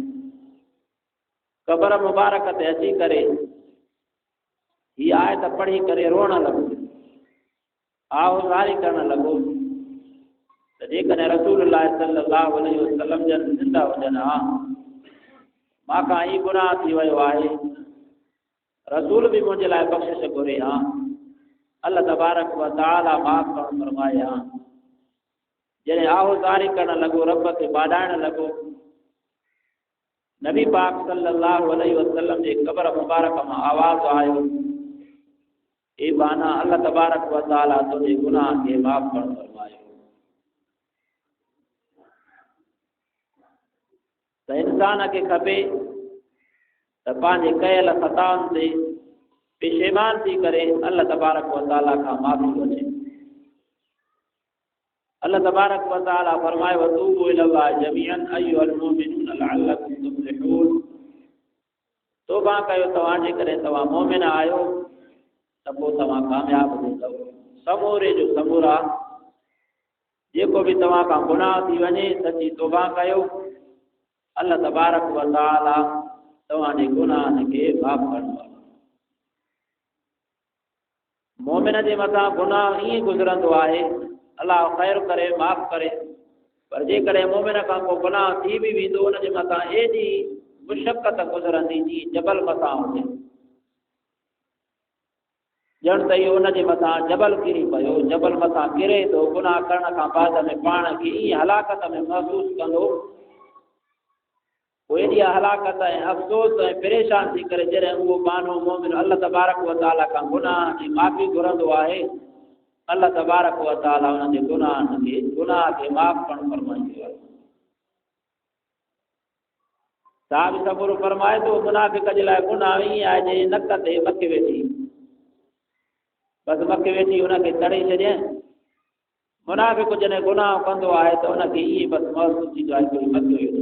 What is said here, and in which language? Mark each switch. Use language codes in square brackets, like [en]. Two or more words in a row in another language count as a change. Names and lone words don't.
[sd] क़बर मुबारक ते अची करे हीअ आयत पढ़ी करे रोअण लॻो, आहोज़ारी करणु लॻो त जेकॾहिं रसूलुल्लाह [ar] صلى الله عليه وسلم [sd] जन ज़िंदा हुजनि हा, मां ही गुनाह थी वियो आहे, रसूल बि मुंहिंजे लाइ बख़्शिश घुरे हा, [ar] الله تبارك وتعالى [sd] माफ़ करणु फरमाए हा। जॾहिं आहोज़ारी करणु लॻो, रब खे बाॾाइणु लॻो, नबी पाक [ar] صلى الله عليه وسلم [sd] जे क़बर मुबारक मां आवाज़ आयो, ए बाना [ar] الله تبارك وتعالى [sd] तुंहिंजे गुनाह खे माफ़ करणु फरमायो। त इंसान खे खपे त पंहिंजे कयल ख़ताउनि ते पेशेमान थी करे [ar] الله تبارك وتعالى [sd] खां माफ़ी घुरे। [ar] الله تبارك وتعالى फरमाए وتوبوا إلى الله جميعا أيها المؤمنون لعلكم تفلحون. [sd] तौबा कयो तव्हां जेकॾहिं तव्हां मोमिन आहियो त पोइ तव्हां कामयाब थींदव। समूरे जो समूरा जेको बि तव्हां खां गुनाह थी वञे सची तौबा कयो, [ar] الله تبارك وتعالى [sd] तव्हांजे गुनाहनि खे माफ़ कंदो। मोमिन जे मथां गुनाह ईअं गुज़रंदो आहे, अल्लाह ख़ैर करे माफ़ करे, पर जेकॾहिं मोमिन खां को गुनाह थी बि वेंदो उन जे मथां एॾी मुशक़त गुज़रंदी जीअं जबल मथां हुजे। ॼण त इहो उनजे मथां जबल किरी पियो, जबल मथां किरे थो, गुनाह करण खां बाद में पाण खे ईअं हलाकत में महसूसु कंदो, पोइ एॾी हलाकत ऐं अफ़सोस ऐं परेशान थी करे जॾहिं उहो माण्हू मोमिन [ar] الله تبارك وتعالى [sd] खां गुनाह जी माफ़ी घुरंदो आहे, [ar] الله تبارك وتعالى [sd] हुन जे गुनाह खे माफ़ करणु फरमाईंदो आहे। साहिब सबुर फरमाए थो मुनाफ़िक जे लाइ गुनाह ईअं आहे जे नक ते मथे वेठी, बसि मथे वेठी हुनखे तड़े छॾियनि। मुनाफ़िक जॾहिं गुनाह कंदो आहे त हुनखे ईअं बसि महसूसु थींदो आहे कोई मथे वेठी।